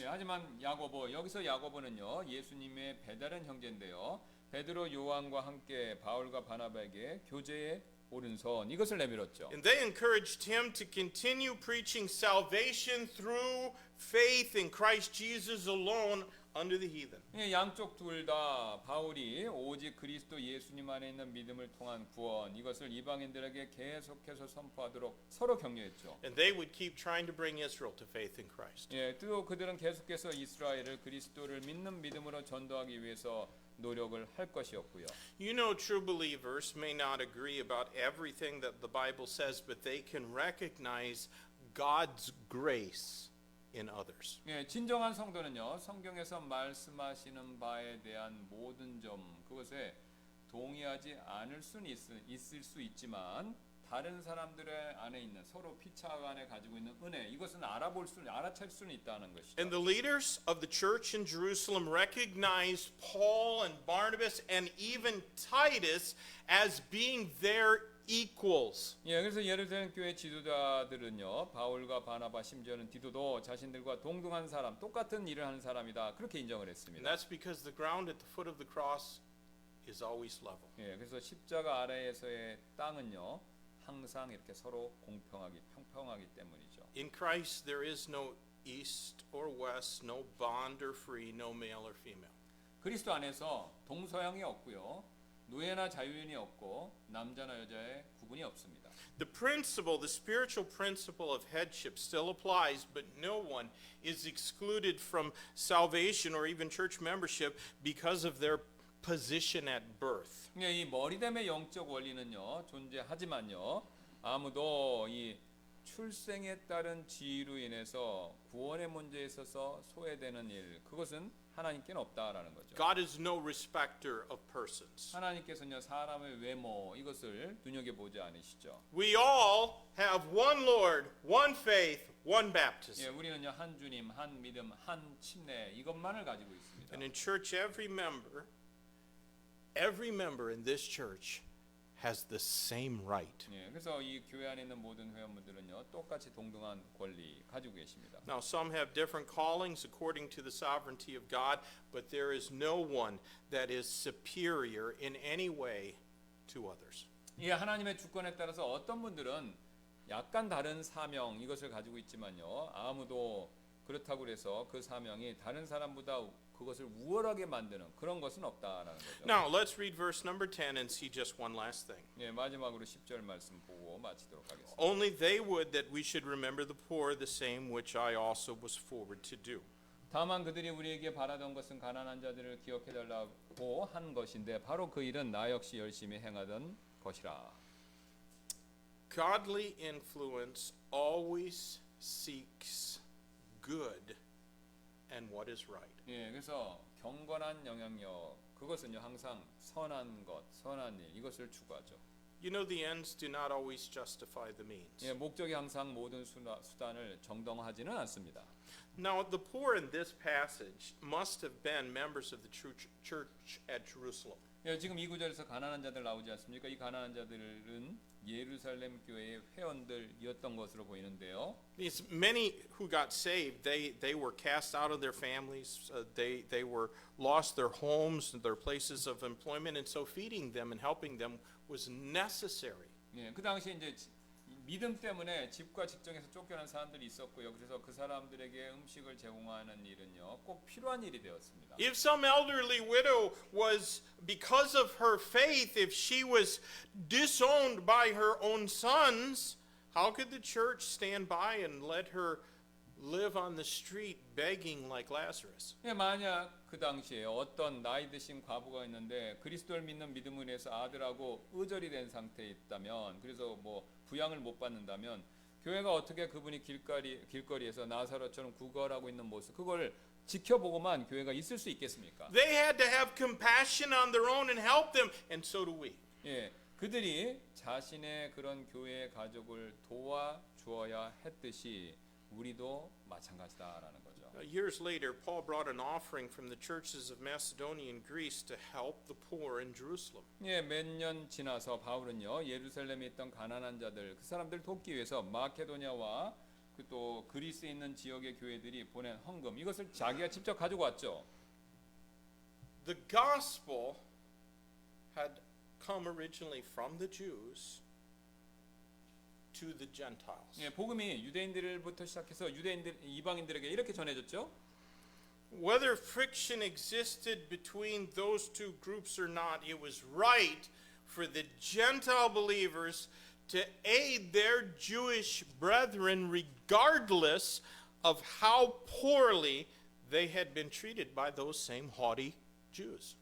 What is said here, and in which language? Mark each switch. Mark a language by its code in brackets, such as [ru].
[ko] 예, 하지만 야고보, 여기서 야고보는요, 예수님의 배다른 형제인데요, 베드로 요한과 함께 바울과 바나바에게 교제의 오른손 이것을 내밀었죠. [en] And they encouraged him to continue preaching salvation through faith in Christ Jesus alone unto the heathen. [ko] 예, 양쪽 둘 다 바울이 오직 그리스도 예수님 안에 있는 믿음을 통한 구원 이것을 이방인들에게 계속해서 선포하도록 서로 격려했죠. [en] And they would keep trying to bring Israel to faith in Christ. [ko] 예, 또 그들은 계속해서 이스라엘을 그리스도를 믿는 믿음으로 전도하기 위해서 노력을 할 것이었고요. [en] You know, true believers may not agree about everything that the Bible says, but they can recognize God's grace in others. [ko] 예, 진정한 성도는요, 성경에서 말씀하시는 바에 대한 모든 점 그것에 동의하지 않을 수는 있을 수 있지만 다른 사람들의 안에 있는 서로 피차가 안에 가지고 있는 은혜 이것은 알아챌 수는 있다는 것이죠. [en] And the leaders of the church in Jerusalem recognized Paul and Barnabas and even Titus as being their equals. [ko] 예, 그래서 예루살렘 교회 지도자들은요, 바울과 바나바 심지어는 디도도 자신들과 동등한 사람, 똑같은 일을 하는 사람이다 그렇게 인정을 [en] And [ko] 했습니다. [en] that's because the ground at the foot of the cross is always level. [ko] 예, 그래서 십자가 아래에서의 땅은요, 항상 이렇게 서로 평평하기 때문이죠. [en] In Christ there is no east or west, no bond or free, no male or female. [ko] 그리스도 안에서 동서양이 없고요, 노예나 자유인이 없고 남자나 여자의 구분이 없습니다. [en] The principle, the spiritual principle of headship still applies, but no one is excluded from salvation or even church membership because of their position at birth. [ko] 이 머리됨의 영적 원리는요 존재하지만요 아무도 이 출생에 따른 지위로 인해서 구원의 문제에 있어서 소외되는 일 그것은 하나님께는 없다라는 거죠. [en] God is no respecter of persons. [ko] 하나님께서는요 사람의 외모 이것을 눈여겨보지 않으시죠. [en] We all have one Lord, one faith, one [ko] 예, [en] baptism. [ko] 우리는요 한 주님, 한 믿음, 한 침례 이것만을 가지고 있습니다. [en] And in church, every member in this church has the same right. [ko] 예, 그래서 이 교회 안에 있는 모든 회원분들은요 똑같이 동등한 권리 가지고 계십니다. [en] Now, some have different callings according to the sovereignty of God, but there is no one that is superior in any way to others. [ko] 이 하나님의 주권에 따라서 어떤 분들은 약간 다른 사명 이것을 가지고 있지만요 아무도 그렇다고 해서 그 사명이 다른 사람보다 그것을 우월하게 만드는 그런 것은 없다라는 거죠. [en] Now, let's read verse number 10 and see just one last thing. [ko] 예, 마지막으로 10절 말씀 보고 마치도록 하겠습니다. [en] Only they would that we should remember the poor, the same which I also was forward to do. [ko] 다만 그들이 우리에게 바라던 것은 가난한 자들을 기억해 달라고 한 것인데 바로 그 일은 나 역시 열심히 행하던 것이라. [en] Godly influence always seeks good and what is right. [ko] 예, 그래서 경건한 영향력 그것은요 항상 선한 것, 선한 일 이것을 추구하죠. [en] You know, the ends do not always justify the means. [ko] 예, 목적이 항상 모든 수단을 정당화하지는 않습니다. [en] Now, the poor in this passage must have been members of the church at Jerusalem. [ko] 예, 지금 이 구절에서 가난한 자들 나오지 않습니까? 이 가난한 자들은 예루살렘 교회의 회원들이었던 것으로 보이는데요. [en] These many who got saved, they were cast out of their families. They were lost their homes, their places of employment, and so feeding them and helping them was necessary. [ko] 예, 그 당시에 이제 믿음 때문에 집과 직장에서 쫓겨난 사람들이 있었고요. 그래서 그 사람들에게 음식을 제공하는 일은요, 꼭 필요한 일이 되었습니다. [en] If some elderly widow was, because of her faith, if she was disowned by her own sons, how could the church stand by and let her live on the street begging like Lazarus? [ko] 예, 만약 그 당시에 어떤 나이 드신 과부가 있는데 그리스도를 믿는 믿음으로 인해서 아들하고 의절이 된 상태에 있다면, 그래서 뭐 부양을 못 받는다면 교회가 어떻게 그분이 길거리에서 나사로처럼 구걸하고 있는 모습 그걸 지켜보고만 교회가 있을 수 있겠습니까? [en] They had to have compassion on their own and help them, and so do we. [ko] 예, 그들이 자신의 그런 교회 가족을 도와주어야 했듯이 우리도 마찬가지다라는 거죠. [en] Years later, Paul brought an offering from the churches of Macedonia and Greece to help the poor in Jerusalem. [ko] 예, 몇 년 지나서 바울은요 예루살렘에 있던 가난한 자들 그 사람들 돕기 위해서 마케도니아와 또 그리스에 있는 지역의 교회들이 보낸 헌금 이것을 자기가 직접 가지고 왔죠. [en] The gospel had come originally from the Jews to the Gentiles. [ko] 예, 복음이 유대인들부터 시작해서 유대인들 이방인들에게 이렇게 전해졌죠. [en] Whether friction existed between those two groups or not, it was right for the Gentile believers to aid their Jewish brethren regardless of how poorly they had been treated by those same haughty Jews.